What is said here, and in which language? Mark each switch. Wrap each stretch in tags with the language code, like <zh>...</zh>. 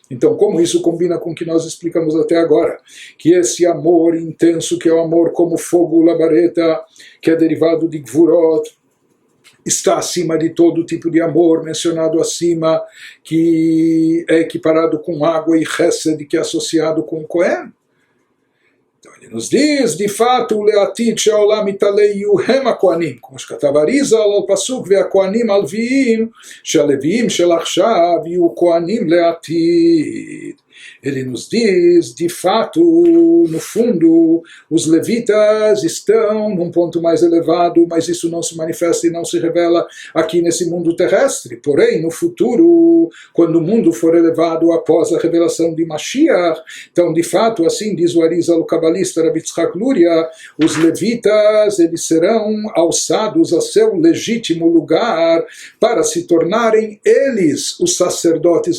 <pt>Então, como isso combina com o que nós explicamos até agora? Que esse amor intenso, que é o amor como fogo labareda, que é derivado de Gvurot, está acima de todo tipo de amor mencionado acima, que é equiparado com água e Chesed, que é associado com Cohen. Então, Ele nos diz, de fato,</pt> <he>Leatid Sheolam Italei Yuhem HaKohanim, como שכתב אריזל על פסוק והכהנים הלוויים, שהלוויים של עכשיו יהיו כהנים לעתיד.</he> <pt>Ele nos diz, de fato, no fundo, os levitas estão num ponto mais elevado, mas isso não se manifesta e não se revela aqui nesse mundo terrestre. Porém, no futuro, quando o mundo for elevado após a revelação de Mashiach, então, de fato, assim diz o Arizal, o cabalista Rabbi Tzchak Luria, os levitas eles serão alçados a seu legítimo lugar para se tornarem eles os sacerdotes.</pt>